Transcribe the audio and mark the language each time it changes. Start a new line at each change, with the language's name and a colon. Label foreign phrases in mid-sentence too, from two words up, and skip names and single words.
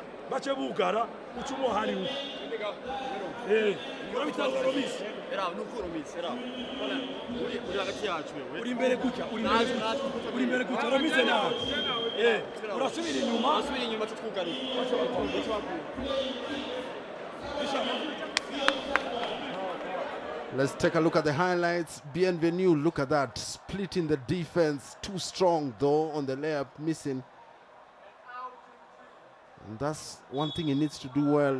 Rundi: bace bugara ucumo hariwe urabitanga Romisi era nuko Romisi era uri hagati yacu wewe uri imbere gutya uri imbere gutya Romisi nawe urasubira inyuma tukugaruka.
English: Let's take a look at the highlights. Bienvenue, look at that. Splitting the defense. Too strong, though, on the layup, missing. And that's one thing he needs to do well.